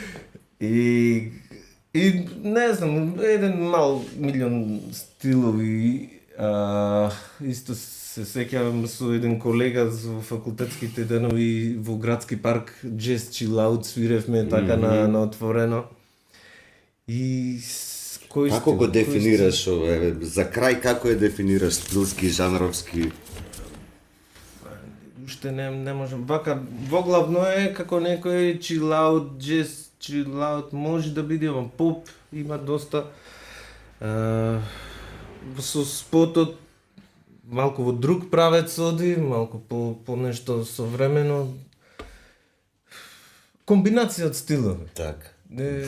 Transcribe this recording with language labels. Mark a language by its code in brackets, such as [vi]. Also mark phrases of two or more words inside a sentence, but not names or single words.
[mk] И не знам, еден мал милион стилови, исто се сеќавам со еден колега во факултетските денови во градски парк Jazz Chill Out свиревме така на отворено. И Кој Како стил, го кој дефинираш ове? За крај како е дефинираш стилски, жанровски? Уште не можам. Вака, воглавно е како некој [en] chill out, jazz, chill out, [mk] може да биде, ама поп има доста. Со спотот малку во друг правец оди, малку по нешто современо. Комбинација од стилови. Така. Е,